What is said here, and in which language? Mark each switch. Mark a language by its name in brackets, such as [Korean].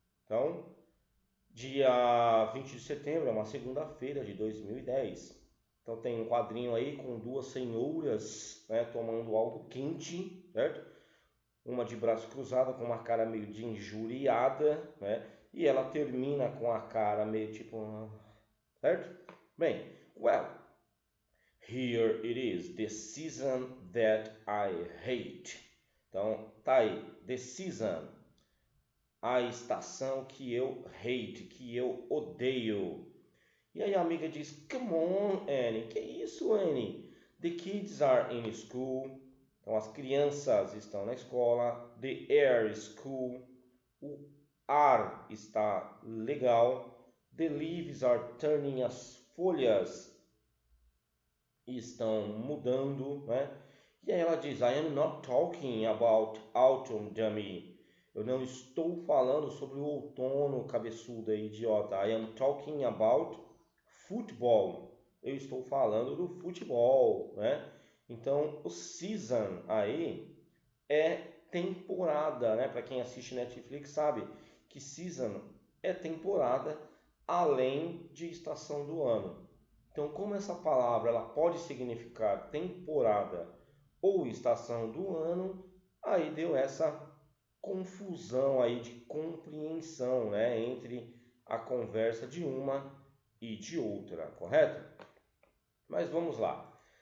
[Portuguese] Então, dia 20 de setembro, é uma segunda-feira de 2010. Então tem um quadrinho aí com duas senhoras, né, tomando algo quente, certo? Uma de braço cruzado com uma cara meio de injuriada, né? E ela termina com a cara meio tipo, certo? [English] Bem, well, here it is, the season that I hate. [Portuguese] Então tá aí, [English] the season, [Portuguese] a estação que eu [English] hate, [Portuguese] que eu odeio. E aí a amiga diz, [English] come on, [Portuguese] Annie. Que isso, Annie? [English] The kids are in school. [Portuguese] Então as crianças estão na escola. [English] The air is cool. [Portuguese] O ar está legal. [English] The leaves are turning. [Portuguese] As folhas estão mudando, né? E aí ela diz, [English] I am not talking about autumn, dummy. [Portuguese] Eu não estou falando sobre o outono, cabeçuda, idiota. [English] I am talking about futebol. [Portuguese] Eu estou falando do futebol, né? Então, o season aí é temporada, né? Para quem assiste Netflix sabe que season é temporada além de estação do ano. Então, como essa palavra ela pode significar temporada ou estação do ano, aí deu essa confusão aí de compreensão, né, entre a conversa de uma e de outra, correto? Mas vamos lá.